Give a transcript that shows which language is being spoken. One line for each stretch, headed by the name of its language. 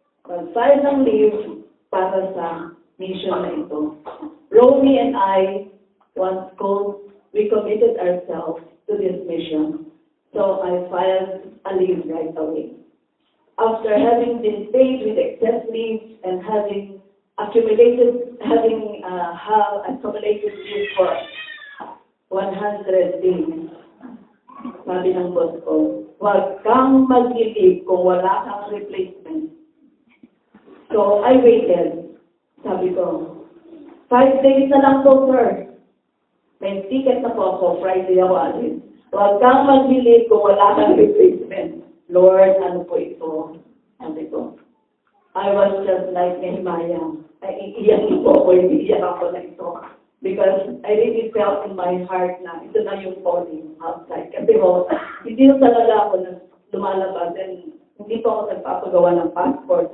Filipino: Nag-file ng leave para sa mission na ito.
English: Romy and I, once we committed ourselves to this mission. So I filed a leave right away. After having been paid with excess leave and having accumulated leave for 100 days,
Filipino: sabi ng boss ko, huwag kang mag-leave kung wala kang replacement.
English: So, I waited.
Filipino: Sabi ko, 5 days na lang po, sir. May ticket na po ako, Friday ako alis. Huwag kang mag-leave kung wala kang replacement. Lord, ano po ito? Sabi ko,
English: I was just like Nehemiah.
Filipino: Ay, iiyak po ako, iiyak ako na ito.
English: Because I really felt in my heart
Filipino: na ito na yung
English: calling outside.
Filipino: Kasi hindi na talaga ako lumalabas and hindi po ako nagpapagawa ng passport.